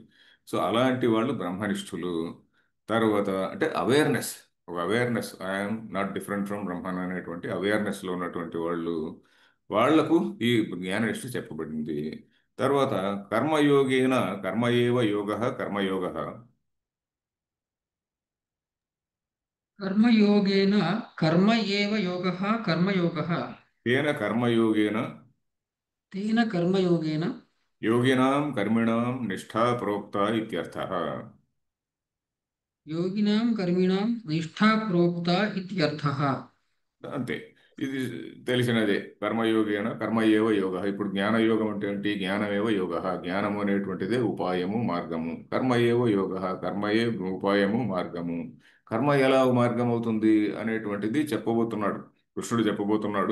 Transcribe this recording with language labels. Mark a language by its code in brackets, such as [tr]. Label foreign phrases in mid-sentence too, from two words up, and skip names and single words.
[te] సో అలాంటి వాళ్ళు బ్రహ్మనిష్ఠులు. తర్వాత అంటే అవేర్నెస్, ఒక అవేర్నెస్, [en] I'm not different from Brahman [te] అనేటువంటి అవేర్నెస్లో ఉన్నటువంటి వాళ్ళు. వాళ్లకు ఈ జ్ఞాననిష్ఠ చెప్పబడింది. [sa] తర్వాత కర్మయోగేన కర్మయేవ యోగ కర్మయోగ. कर्मयोगेन कर्म एव योगः कर्मयोगः। తేన కర్మయోగేన तेन कर्मयोगेन యోగినాం కర్మిణాం నిష్ఠా ప్రోక్త ఇత్యర్థః. योगिनां कर्मिणां निष्ठा प्रोक्ता इत्यर्थः। [te] అంతే. ఇది తెలిసినదే. [sa] కర్మయోగేన కర్మ ఏవ యోగ. [te] ఇప్పుడు జ్ఞానయోగం అంటే ఏంటి? [sa] జ్ఞానమేవ యోగ. [te] జ్ఞానము అనేటువంటిదే ఉపాయము, మార్గము. [sa] కర్మ ఏవ యోగ. [te] కర్మయే ఉపాయము, మార్గము. కర్మ ఎలా మార్గం అవుతుంది అనేటువంటిది చెప్పబోతున్నాడు, కృష్ణుడు చెప్పబోతున్నాడు.